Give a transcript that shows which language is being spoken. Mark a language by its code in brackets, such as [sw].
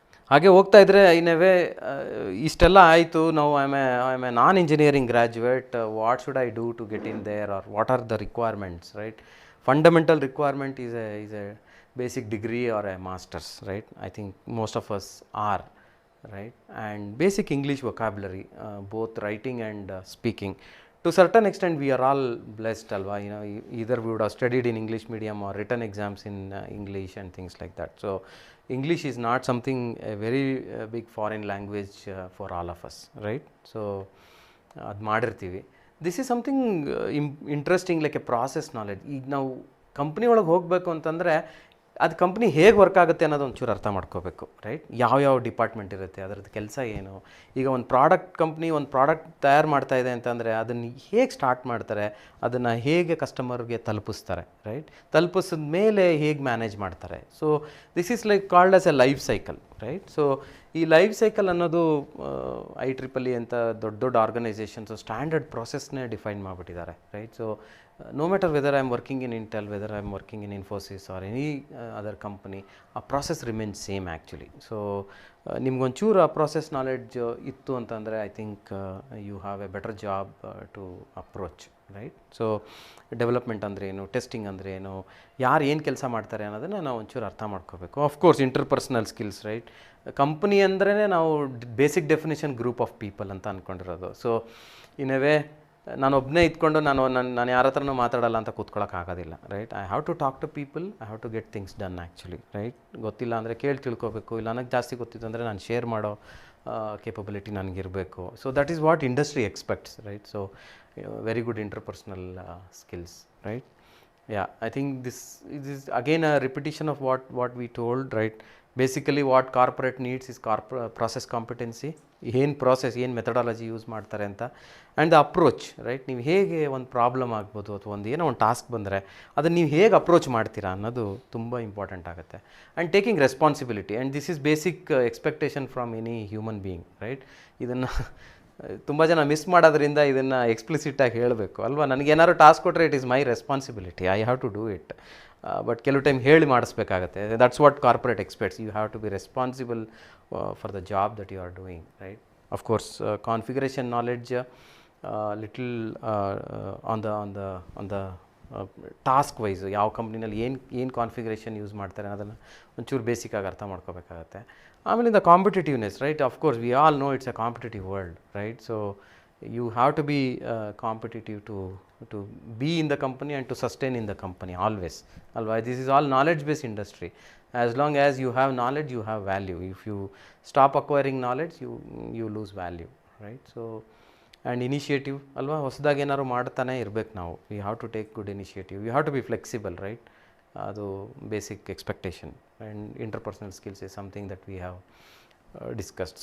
[kn] ಹಾಗೆ ಹೋಗ್ತಾ ಇದ್ದರೆ [en] in a way [kn] ಇಷ್ಟೆಲ್ಲ ಆಯಿತು. ನಾವು [en] I am a non engineering graduate, what should I do to get in there, or what are the requirements, right. Fundamental requirement is a basic degree or a master's, right. I think most of us are, right. And basic English vocabulary, both writing and speaking. To certain extent we are all blessed, alva. You know, either we would have studied in English medium or written exams in English and things like that. So English is not something, a very big foreign language for all of us, right. So [kn] ad madirtivi. [en] This is something interesting, like a process knowledge. [kn] ಈಗ ನಾವು company ಒಳಗೆ ಹೋಗಬೇಕು ಅಂತಂದರೆ ಅದು company ಹೇಗೆ work ಆಗುತ್ತೆ ಅನ್ನೋದು ಒಂಚೂರು ಅರ್ಥ ಮಾಡ್ಕೋಬೇಕು, ರೈಟ್. ಯಾವ ಡಿಪಾರ್ಟ್ಮೆಂಟ್ ಇರುತ್ತೆ, ಅದರದ್ದು ಕೆಲಸ ಏನು. ಈಗ ಒಂದು ಪ್ರಾಡಕ್ಟ್ ತಯಾರು ಮಾಡ್ತಾ ಇದೆ ಅಂತಂದರೆ ಅದನ್ನು ಹೇಗೆ ಸ್ಟಾರ್ಟ್ ಮಾಡ್ತಾರೆ, ಅದನ್ನು ಹೇಗೆ ಕಸ್ಟಮರ್ಗೆ ತಲುಪಿಸ್ತಾರೆ, ರೈಟ್. ತಲುಪಿಸಿದ ಮೇಲೆ ಹೇಗೆ ಮ್ಯಾನೇಜ್ ಮಾಡ್ತಾರೆ. So this is like called as A life cycle, right. So ಈ ಲೈಫ್ ಸೈಕಲ್ ಅನ್ನೋದು IEEE ಅಂತ ದೊಡ್ಡ ಆರ್ಗನೈಸೇಷನ್ಸು ಸ್ಟ್ಯಾಂಡರ್ಡ್ ಪ್ರೊಸೆಸ್ನೇ ಡಿಫೈನ್ ಮಾಡಿಬಿಟ್ಟಿದ್ದಾರೆ, right. [en] So no matter whether I am working in Intel, whether I am working in Infosys or any other company, a process remains same actually. So [kn] ನಿಮ್ಗೊಂಚೂರು ಆ [en] process knowledge [kn] ಇತ್ತು ಅಂತಂದರೆ [en] I think you have a better job to approach, right. [kn] So development ಅಂದರೆ ಏನು, testing ಅಂದರೆ ಏನು, ಯಾರು ಏನು ಕೆಲಸ ಮಾಡ್ತಾರೆ ಅನ್ನೋದನ್ನು ನಾವು ಒಂಚೂರು ಅರ್ಥ ಮಾಡ್ಕೋಬೇಕು. Of course interpersonal skills, right. Company ಅಂದ್ರೇ ನಾವು basic definition [en] group of people [kn] ಅಂತ ಅಂದ್ಕೊಂಡಿರೋದು. ಸೊ ಇನ್ ಎ ವೇ ನಾನು ಒಬ್ಬನೇ ಇದ್ಕೊಂಡು ನಾನು ಯಾರ ಹತ್ರನೂ ಮಾತಾಡಲ್ಲ ಅಂತ ಕೂತ್ಕೊಳ್ಳೋಕ್ಕಾಗೋದಿಲ್ಲ, right. [en] I have to talk to people, I have to get things done actually, right. [kn] ಗೊತ್ತಿಲ್ಲ ಅಂದರೆ ಕೇಳಿ ತಿಳ್ಕೊಬೇಕು, ಇಲ್ಲ ನನಗೆ ಜಾಸ್ತಿ ಗೊತ್ತಿತ್ತು ಅಂದರೆ ನಾನು ಶೇರ್ ಮಾಡೋ capability ನನಗಿರಬೇಕು. [en] So that is what industry expects, right. So very good interpersonal skills, right. Yeah, I think this is again a repetition of what we told, right. Basically what corporate needs is process competency, [kn] ಏನು process, ಏನು methodology use ಮಾಡ್ತಾರೆ ಅಂತ, [en] And the approach, right. [kn] ನೀವು ಹೇಗೆ ಒಂದು problem ಆಗ್ಬೋದು ಅಥವಾ ಏನೋ ಒಂದು ಟಾಸ್ಕ್ ಬಂದರೆ ಅದನ್ನು ನೀವು ಹೇಗೆ ಅಪ್ರೋಚ್ ಮಾಡ್ತೀರಾ ಅನ್ನೋದು ತುಂಬ ಇಂಪಾರ್ಟೆಂಟ್ ಆಗುತ್ತೆ. [en] And taking responsibility, and this is basic expectation from any human being, right. [kn] ಇದನ್ನು ತುಂಬ ಜನ ಮಿಸ್ ಮಾಡೋದ್ರಿಂದ ಇದನ್ನು ಎಕ್ಸ್ಪ್ಲಿಸಿಟಾಗಿ ಹೇಳಬೇಕು ಅಲ್ವಾ. ನನಗೇನಾದ್ರು ಟಾಸ್ಕ್ ಕೊಟ್ಟರೆ [en] It is my responsibility, I have to do it. But [kn] ಕೆಲವು ಟೈಮ್ ಹೇಳಿ ಮಾಡಿಸ್ಬೇಕಾಗತ್ತೆ. [en] That's what corporate expects. You have to be responsible for the job that you are doing, right. Of course configuration knowledge little on the [kn] task wise ಯಾವ ಕಂಪ್ನಿನಲ್ಲಿ ಏನು configuration use ಮಾಡ್ತಾರೆ ಅನ್ನೋದನ್ನು ಒಂಚೂರು ಬೇಸಿಕ್ಕಾಗಿ ಅರ್ಥ ಮಾಡ್ಕೋಬೇಕಾಗತ್ತೆ. [en] ಆಮೇಲಿಂದ competitiveness, right, of course we all know it's a competitive world, right. So you have to be competitive to be in the company and to sustain in the company always, alwa. This is all knowledge based industry. As long as you have knowledge, you have value. If you stop acquiring knowledge, you lose value, right? So and initiative, [kn] alwa, ಹೊಸದಾಗಿ ಏನಾದ್ರು ಮಾಡ್ತಾನೆ ಇರಬೇಕು ನಾವು. [en] We have to take good initiative. You have to be flexible, right? ಅದು basic expectation. And interpersonal skills is something that we have discussed.